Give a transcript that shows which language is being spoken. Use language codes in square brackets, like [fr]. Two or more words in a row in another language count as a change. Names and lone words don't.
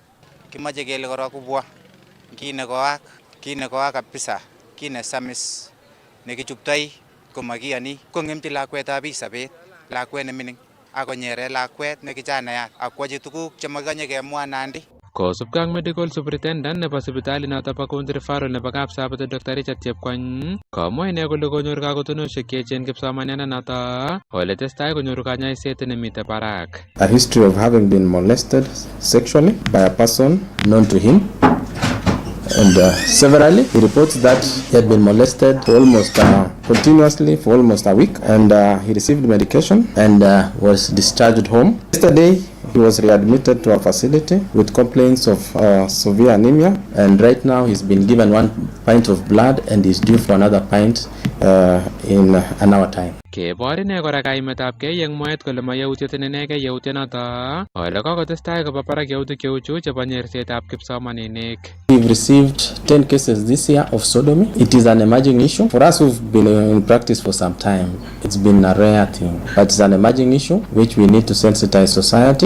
[kln] Kimoche kele korok kubwa kit nekoak kabisa kit nesamis nekichuptoi komakiyoni kong'emchi lakwetab biik sobet lakwet nemining akonyere lakwet nekichanayat akwochi tuguk chemakanye kemwa Nandi. Kosubkei ak [en] medical superintendent [kln] nebo sipitalit noto bo county referral nebo Kapsabet Dr. Richard Chepkwony komwa ine kole konyor kakotonoshek cheechen kipsomanianoto ole testai konyoru kanyoiset nemite barak. [en] A history of having been molested sexually by a person known to him. And severally, he reports that he had been molested for almost continuously for almost a week, and he received medication and was discharged home. Yesterday, he was readmitted to a facility with complaints of severe anemia, and right now he's been given 1 pint of blood and is due for another pint in an hour time. Kebor ine kora kaimetabkei eng mwaet kole mayautiet inegei yautyonoto ole kokotestai koba barak yautik cheuchu chebo nyersetab kipsomaninik. We've received 10 cases this year of sodomy. It is an emerging issue. For us who've been in practice for some time, it's been a rare thing, but it's an emerging issue which we need to sensitize society.